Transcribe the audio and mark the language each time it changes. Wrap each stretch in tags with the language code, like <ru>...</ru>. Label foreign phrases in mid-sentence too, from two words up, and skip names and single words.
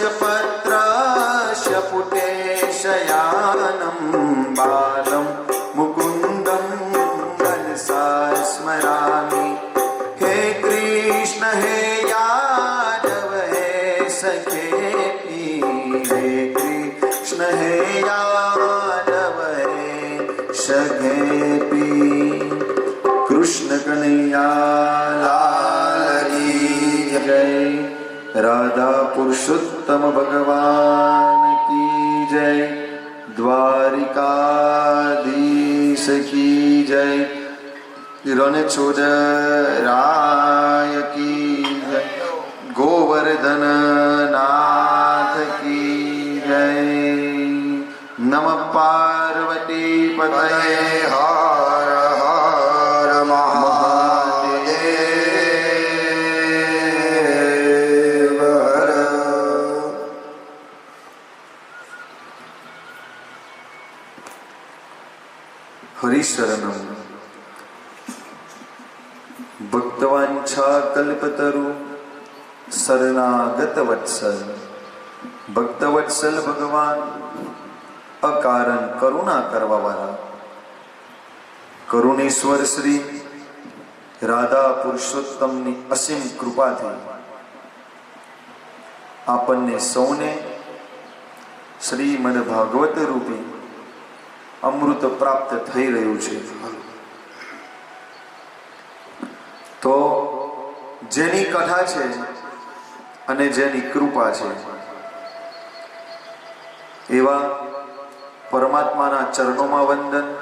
<sa>पत्रस्य पुटे शयानं बालं मुकुन्दं मनसा स्मरामि हे कृष्ण हे यादव हे सखेति हे कृष्ण हे यादव हे</sa> <hi>सखेति कृष्ण कन्हैया लाल की जय राधा पुरुषोत्तम भगवान की जय द्वारिकाधीश की जय रणछोडराय की जय गोवर्धन नाथ की जय</hi> <sa>नमः पार्वती पतये</sa> <hi>हर हर महादेव हर।</hi> <gu>હરિશરણમ ભક્તવાંછા કલ્પતરુ શરણાગત વત્સલ ભક્તવત્સલ ભગવાન અકારણ કરુણા કરવા વાળા કરુણેશ્વર શ્રી રાધા પુરુષોત્તમની અસીમ કૃપાથી આપણને સૌને શ્રીમદ ભાગવત રૂપી અમૃત પ્રાપ્ત થઈ રહ્યું છે. તો જેની કથા છે અને જેની કૃપા છે એવા પરમાત્માના ચરણોમાં વંદન.</gu>